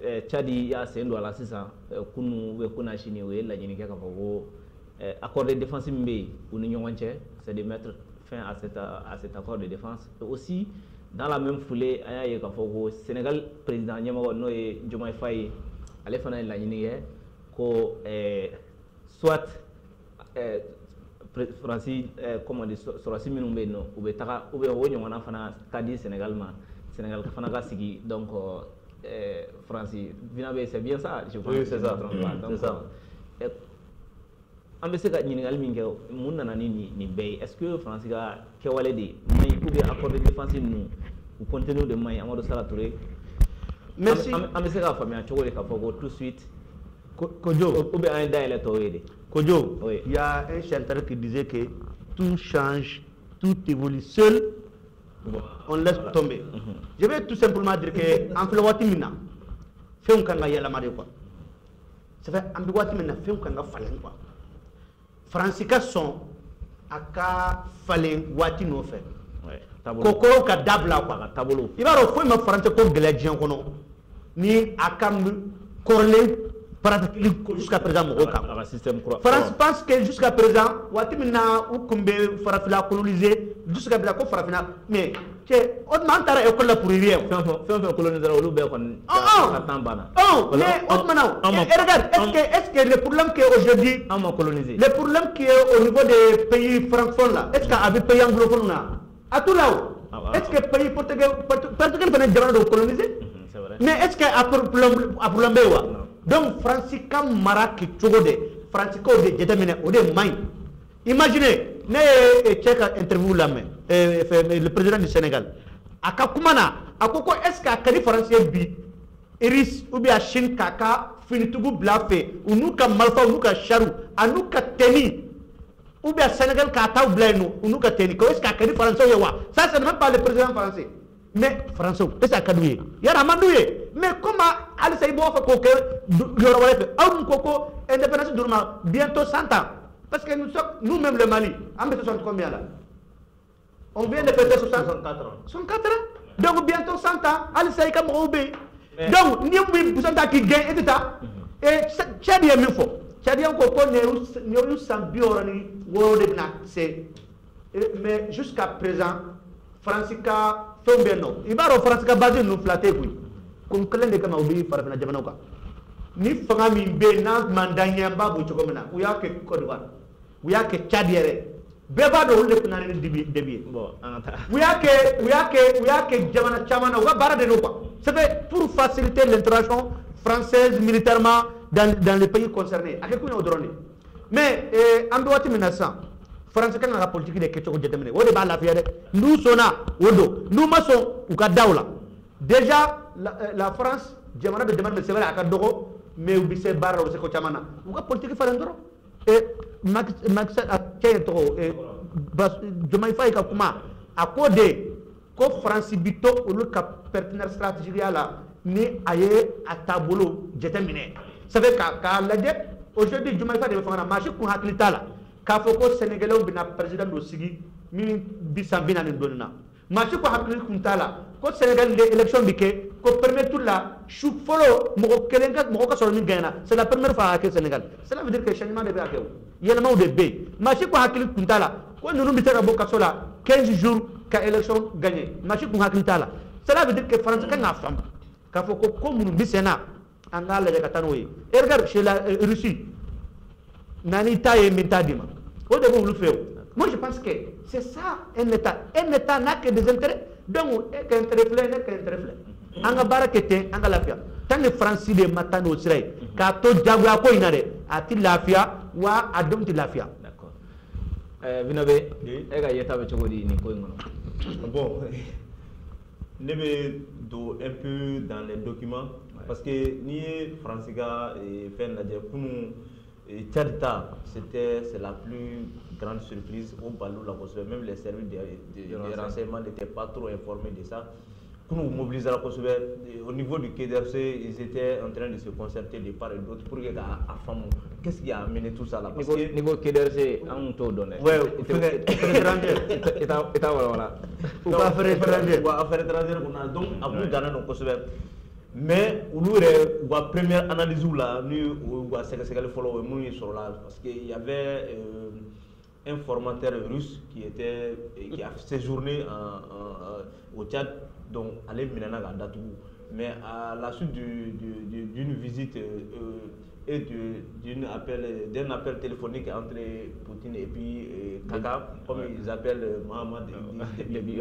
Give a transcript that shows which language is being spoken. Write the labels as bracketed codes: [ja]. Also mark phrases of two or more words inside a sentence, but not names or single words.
[bm] Tchadi y'a sen don a la sisan kunu [fr] ou bien [bm] kuna chini o ye laɲini kɛ k'a fɔ ko [fr] accord de défense [bm] min bɛ yen u ni ɲɔgɔn cɛ [fr] c'est de mettre fin à cet accord de défense et aussi dans la même foulée [bm] an y'a ye k'a fɔ ko Sénégal président ɲɛmɔgɔ n'o ye Diomaye Faye ale fana ye laɲini kɛ ko soit sɔrɔsi minnu bɛ yen nɔ u bɛ taga [fr] ou bien [bm] o ɲɔgɔnna fana ka di Sénégal ma Sénégal fana ka sigi donc France [fr] c'est bien ça je pense. Oui, c'est ça. C'est ça. [bm] An bɛ se ka ɲininkali min kɛ mun nana ni nin bɛɛ ye [fr] est-ce que [bm] France ka kɛwale de maɲi [fr] ou bien accord de défense [bm] ninnu u contenu de maɲi Amadou Sala Touré. [fr] Merci. [bm] An bɛ se k'a faamuya cogo de k'a fɔ ko [fr] tout de suite [bm] Kodjo, [fr] ou bien [bm] an ye dayɛlɛ tɔw ye de. Kodjo, [fr] Oui. il y a un chanteur qui disait que tout change, tout évolue seul, on laisse tomber. Je vais tout simplement dire que en fait [bm] waati min na fɛnw kan ka yɛlɛma de [fr] quoi. Ça fait [bm] an bɛ waati min na fɛnw kan ka falen quoi. France ka sɔn a ka falen waati nɔfɛ. Kokoro ka dabila quoi ka taabolo. I b'a dɔn foyi ma France ko gɛlɛya diɲɛ kɔnɔ ni a ka kɔrɔlen [fr] pratiquement jusqu'à présent [bm] mɔgɔw kan. [fr] France pense que jusqu'à présent [bm] waati min na u kun bɛ farafina coloniser [fr] jusqu'à présent [bm] ko farafina mais cɛ o tuma an taara école la [fr] pour rien. [bm] Fɛn coloniser olu bɛɛ kɔni ka temps banna. [fr] Mais [bm] o tuma na [fr] regarde est-ce que le problème qui est aujourd'hui [bm] an ma coloniser [fr] le problème qui est au niveau des pays francophones là est-ce que [bm] a bɛ [fr] pays anglophone na a tout là est-ce que pays portugais [bm] fana jamana dɔw [fr] coloniser mais est-ce que a problème [bm] bɛ yen wa. Donc, France ka mara kɛ cogo de France kaw de jateminɛ o de maɲi. Imaginez ne ye cɛ ka interview lamɛn [fr] le président du Sénégal [bm] a ka kuma na a ko [fr] est-ce que [bm] a ka di France ye bi Iris [fr] ou bien [bm] Chine k'a ka finitigiw bila a fɛ u n'u ka marifaw n'u ka chariw a n'u ka tenue [fr] ou bien [bm] Sénégal k'a taw bila yen nɔ u n'u ka tenue ko [fr] est-ce que [bm] a ka di Français ye wa [fr] ça c'est même pas le président français. [bm] Mais Français [fr] est-ce que [bm] a ka d'u ye yala a man d'u ye [fr] mais comment [bm] halisa i b'o fɛ k'o kɛ yɔrɔ wɛrɛ fɛ aw dun ko ko indépendance d'olu ma bientôt 100 ans [fr] parce que nous-mêmes le Mali [bm] an bɛ 60 combien là [fr] on vient de fêter 64 ans donc bientôt 100 ans [bm] halisa i ka mɔgɔw bɛ yen donc ni bɛ busanta k'i gɛn e tɛ taa Tchad ye min fɔ Tchadien ko nin y'olu san 66 de bɛna se [fr] mais jusqu'à présent [bm] France ka fɛnw bɛ yen nɔ i b'a dɔn France ka base ninnu fila tɛ koyi kun kelen de kama u bɛ farafina jamanaw kan ni fanga min bɛ yen n'a mandan ɲɛ n b'a bɔ cogo min na u y'a kɛ Côte d'Ivoire u y'a kɛ Tchad yɛrɛ bɛɛ b'a dɔn olu de kun na ni debi ye u y'a kɛ jamana caman na u ka baara de don quoi [fr] c'est fait pour faciliter l'interaction française militairement dans les pays concernés [bm] a kɛ kun ye o dɔrɔn de mais an bɛ waati min na sisan France kan ka politique de kɛ cogo jateminɛ o de b'a lafiya dɛ n'u sɔnna o don n'u ma sɔn u ka da o la [fr] déjà la France [bm] jamana bɛ jamana bɛ [fr] c'est vrai [bm] a ka dɔgɔ mais u bɛ se baara la u bɛ se ko caman na u ka politique falen dɔrɔn Macky Sall a cɛ ye tɔgɔ Diomaye Faye ka kuma a ko de ko France bi to olu ka [fr] partenaire stratégique [bm] ya la ni a ye a taabolo jateminɛ [fr] ça fait [bm] k'a lajɛ aujourd'hui Diomaye Faye de bɛ fanga na maa si kun hakili t'a la k'a fɔ ko Sénégalais bɛna président dɔ sigi min bi san 40 dɔɔnin na maa si kun hakili kun t'a la ko Sénégal de élection bɛ kɛ ko [fr] premier tour [bm] la su fɔlɔ mɔgɔ ka sɔrɔ min gagnera [fr] c'est la première fois [bm] a kɛ Sénégal [fr] cela veut dire que changement [bm] de bɛ a kɛ o yɛlɛmaw de bɛ yen maa si kun hakili kun t'a la ko ninnu bɛ se ka bɔ kaso la [fr] 15 jours [bm] ka élection gagner maa si kun hakili t'a la [fr] cela veut dire que France [bm] kan k'a faamu k'a fɔ ko minnu bɛ sen na an k'a lajɛ ka taa n'o ye [fr] et regarde chez la Russie [bm] nani ta ye min t'a di ma o de b'olu fɛ o [fr] moi je pense que c'est ça un état n'a que des intérêts donc [bm] e ka intérêt filɛ ne ka intérêt filɛ an ka baara kɛ ten an ka lafiya [fr] tant que [bm] France de ma taa n'o sira ye k'a to jagoya ko in na dɛ a ti lafiya wa a denw ti lafiya. D'accord Vinobe e ka yeta bɛ cogo di nin ko in kɔnɔ. [fr] Bon [bm] ne bɛ don [fr] un peu dans les documents parce que [bm] n'i ye France ka fɛn lajɛ kunun Tchad ta [fr] c'est la plus grande surprise au Balou [bm] la kosɛbɛ [fr] même les services de renseignement n'étaient pas trop informés de ça. [bm] Kunun mobilisera kosɛbɛ [fr] au niveau du Quai d'Orsay ils étaient en train de se concerter de part et d'autre pour que [bm] k'a faamu [fr] qu'est-ce qui a amené tout ça là parce que [bm] niveau Quai d'Orsay an t'o dɔn dɛ. [fr] Ouais affaire étrangère [bm] i t'a walawala. u ka [fr] affaire étrangère wa affaire étrangère kunna donc [bm] a kun gannen don kosɛbɛ [fr] mais la première analyse là nous parce qu'il y avait un formateur russe qui a séjourné au Tchad, donc allait Minana Datou. Mais à la suite d'une visite et d'un appel téléphonique entre Poutine et puis Kaka, comme ils appellent Mohamed Déby.